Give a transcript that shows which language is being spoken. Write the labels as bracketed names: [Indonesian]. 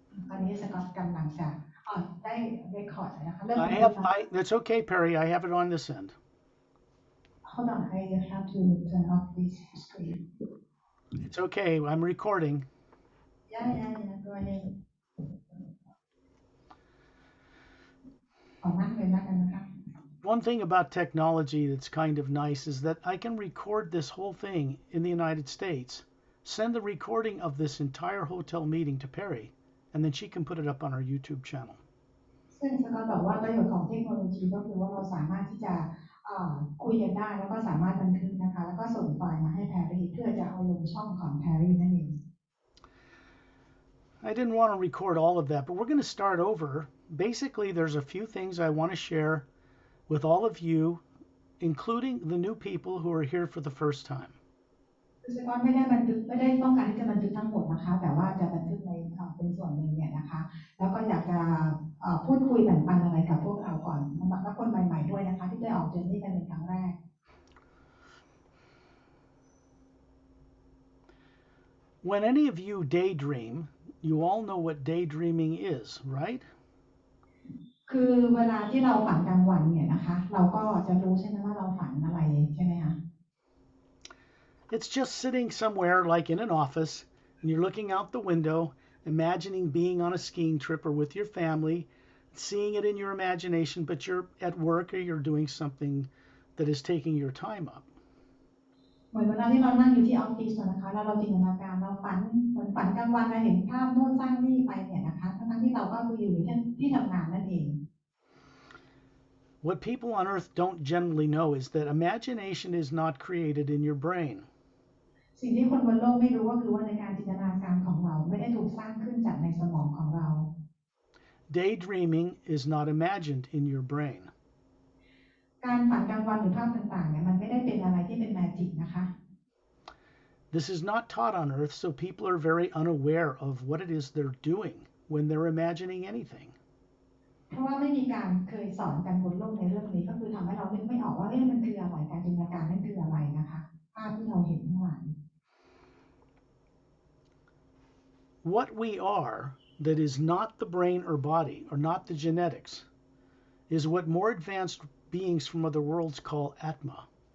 [Thai] ตอนนี้สกอตกำลังจะได้เรคคอร์ดแล้วนะคะเริ่ม [English] I [Thai] บันทึก [English] have, [Thai] แล้ว [English] I, that's okay, Perry. I have it on this end. Hold on I have to turn off this screen It's okay. I'm recording. yeah go ahead [Thai] ขอนั่งเลยแล้วกันนะคะ [English] One thing about technology that's kind of nice is that I can record this whole thing in the United States, send the recording of this entire hotel meeting to Perry, and then she can put it up on our YouTube channel. [Thai] ซึ่งสกอตบอกว่าประโยชน์ของเทคโนโลยีก็คือว่าเราสามารถที่จะคุยกันได้แล้วก็สามารถบันทึกนะคะแล้วก็ส่งไฟล์มาให้แพรรี่เพื่อจะเอาลงช่องของแพรรี่นั่นเอง [English] I didn't want to record all of that, but we're going to start over. Basically, there's a few things I want to share with all of you, including the new people who are here for the first time. [Thai] คือสกอตไม่ได้บันทึกไม่ได้ต้องการที่จะบันทึกทั้งหมดนะคะแต่ว่าจะบันทึกในเป็นส่วนหนึ่งเนี่ยนะคะแล้วก็อยากจะพูดคุยแบ่งปันอะไรกับพวกเราก่อนและคนใหม่ๆด้วยนะคะที่ได้ออกเจอร์นี่กันเป็นครั้งแรก [English] When any of you daydream, you all know what daydreaming is, right? [Thai] คือเวลาที่เราฝันกลางวันเนี่ยนะคะเราก็จะรู้ใช่ไหมว่าเราฝันอะไรใช่ไหมคะ [English] It's just sitting somewhere like in an office and you're looking out the window, imagining being on a skiing trip or with your family, seeing it in your imagination, but you're at work or you're doing something that is taking your time up. [Thai] เหมือนเวลาที่เรานั่งอยู่ที่ออฟฟิศนะคะแล้วเราจินตนาการเราฝันเหมือนฝันกลางวันเราเห็นภาพโน่นสร้างนี่ไปเนี่ยนะคะทั้งที่เราก็คืออยู่ที่ทำงานนั่นเอง [English] What people on earth don't generally know is that imagination is not created in your brain. [Thai] สิ่งที่คนบนโลกไม่รู้ก็คือว่าในการจินตนาการของเราไม่ได้ถูกสร้างขึ้นจากในสมองของเรา [English] Daydreaming is not imagined in your brain. [Thai] การฝันกลางวันหรือภาพต่างๆเนี่ยมันไม่ได้เป็นอะไรที่เป็นแมจิกนะคะ [English] This is not taught on earth, so people are very unaware of what it is they're doing when they're imagining anything. [Thai] เพราะว่าไม่มีการเคยสอนกันบนโลกในเรื่องนี้ก็คือทำให้เรานึกไม่ออกว่ามันคืออะไรการจินตนาการนั่นคืออะไรนะคะภาพที่เราเห็นทั้งหลาย [English] What we are that is not the brain or body, or not the genetics, is what more advanced beings from other worlds call Atma.